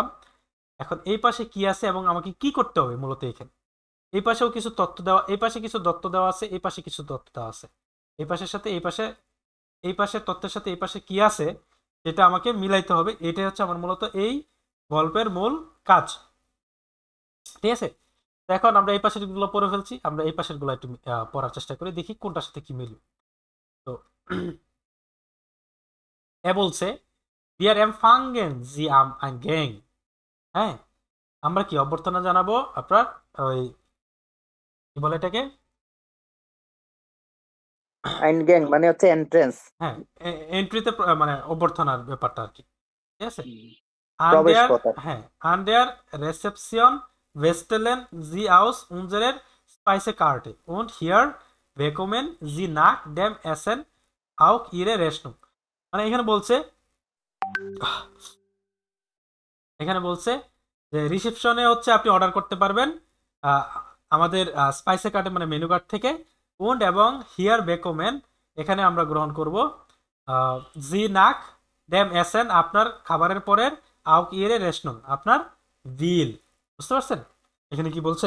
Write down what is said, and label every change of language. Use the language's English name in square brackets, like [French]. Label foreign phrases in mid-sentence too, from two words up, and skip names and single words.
[Bangla] এখন এই পাশে কি আছে এবং আমাকে কি করতে হবে মূলত এখানে এই পাশেও কিছু তথ্য দেওয়া এই পাশে কিছু তথ্য দেওয়া আছে এই পাশে কিছু তথ্য দেওয়া আছে এই পাশের সাথে এই পাশের তথ্যের সাথে এই পাশে কি আছে সেটা আমাকে মিলাইতে হবে। এটাই হচ্ছে আমার মূলত এই গল্পের মূল কাজ ঠিক আছে। তো এখন আমরা এই পাশের গুলো পড়ে ফেলছি আমরা এই পাশের গুলো একটু পড়ার চেষ্টা করি দেখি কোনটার সাথে কি মিলবে। তো এ বলছে [German] wir empfangen sie am Eingang [Bangla] হ্যাঁ আমরা কি অভ্যর্থনা জানাবো আপনার ওই কি বলে এটাকে আইনগ্যাং মানে হচ্ছে এন্ট্রেন্স, হ্যাঁ এন্ট্রিতে মানে অভ্যর্থনার ব্যাপারটা আর কি ঠিক আছে। প্রবেশ An পথ। [German] হ্যাঁ an der Rezeption wählen Sie aus unserer Speisekarte und hier bekommen Sie nach dem Essen auch Ihre Rechnung মানে [Bangla] এখানে বলছে যে রিসেপশনে হচ্ছে আপনি অর্ডার করতে পারবেন আমাদের স্পাইসে কার্টে মানে মেনু কার্ড থেকে und এবং [German] hier bekommen [Bangla] এখানে আমরা গ্রহণ করব [German] Sie nach dem Essen [Bangla] আপনার খাবারের পরের [German] auch Ihre Rechnung [Bangla] আপনার বিল বুঝতে পারছেন এখানে কি বলছে।